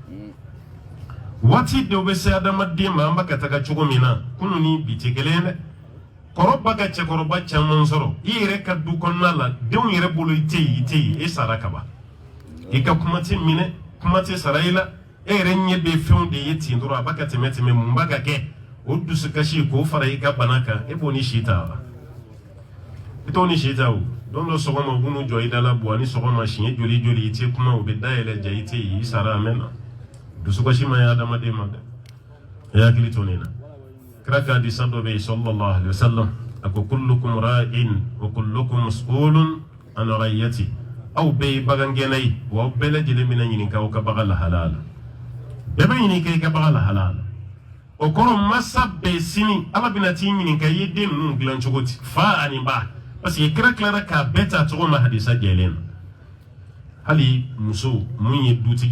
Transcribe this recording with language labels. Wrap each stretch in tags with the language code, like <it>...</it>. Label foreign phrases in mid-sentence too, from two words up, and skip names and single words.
<bm>waati dɔw bɛ se adamaden ma an bɛ ka taga cogo min na kunun ni bi tɛ kelen ye dɛ kɔrɔ ba ka cɛkɔrɔba caman sɔrɔ i yɛrɛ ka du kɔnɔna la denw yɛrɛ bolo i tɛ yen e sara kaban i ka kuma tɛ minɛ kuma tɛ sara i la e yɛrɛ ɲɛ bɛ fɛnw de ye ten dɔrɔn a b'a ka tɛmɛ mun b'a ka kɛ o dusukasi k'o fara i ka bana kan e b'o ni si ta wa i t'o ni si ta o don dɔ sɔgɔma u b'u jɔ i da la buwa ni sɔgɔma siɲɛ joli i tɛ kuma u bɛ dayɛlɛ ja i tɛ yen i sara a mɛn na dusukasi ma ye adamaden ma dɛ e hakili to nin na kira ka hadisa dɔ bɛ yen</bm> <ar>صلى الله عليه وسلم</ar> <bm>a ko</bm> <ar>كلكم راع وكلكم مسؤول عن رعيته</ar> <bm>aw bɛɛ ye bagangɛnna ye wa aw bɛɛ lajɛlen bɛna ɲininka aw ka bagan lahalaya la bɛɛ bɛ ɲininka i ka bagan lahalaya la o kɔrɔ masa bɛɛ sini ala bɛna t'i ɲininka i ye den ninnu dilan cogo di fa ani ba</bm> <fr>parce que</fr> <bm>kira tilara k'a bɛɛ ta cogo ma hadisa jɛlen na hali muso mun ye dutigi</bm>